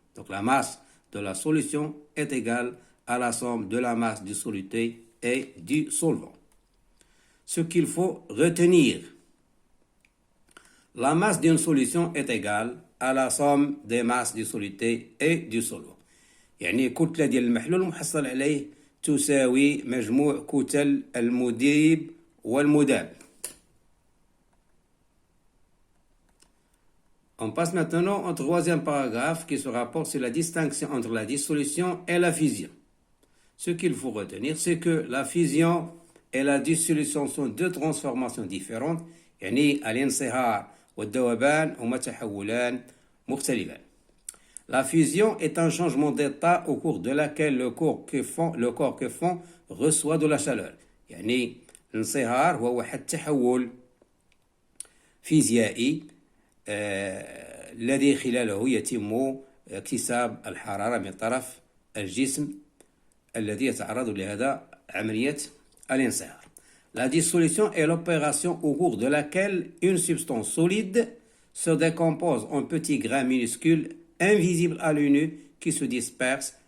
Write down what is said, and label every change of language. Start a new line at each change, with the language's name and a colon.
French: Donc la masse de la solution est égale à la somme de la masse du soluté et du solvant. Ce qu'il faut retenir: la masse d'une solution est égale à la somme des masses du soluté et du solvant.
Arabic: يعني كتلة ديال المحلول المحصل عليه تساوي مجموع كتل المذيب والمذاب.
French: On passe maintenant au troisième paragraphe qui se rapporte sur la distinction entre la dissolution et la fusion. Ce qu'il faut retenir, c'est que la fusion et la dissolution sont deux transformations différentes.
Arabic: يعني الانصهار والذوبان هما تحولان مختلفان.
French: La fusion est un changement d'état au cours de laquelle le corps que fond reçoit de la chaleur.
Arabic: يعني الانصهار هو واحد تحول فيزيائي الذي خلاله يتم اكتساب الحرارة من طرف الجسم الذي يتعرض لهذا عملية الانصهار.
French: La dissolution est l'opération au cours de laquelle une substance solide se décompose en petits grains minuscules invisibles à l'œil nu qui se dispersent.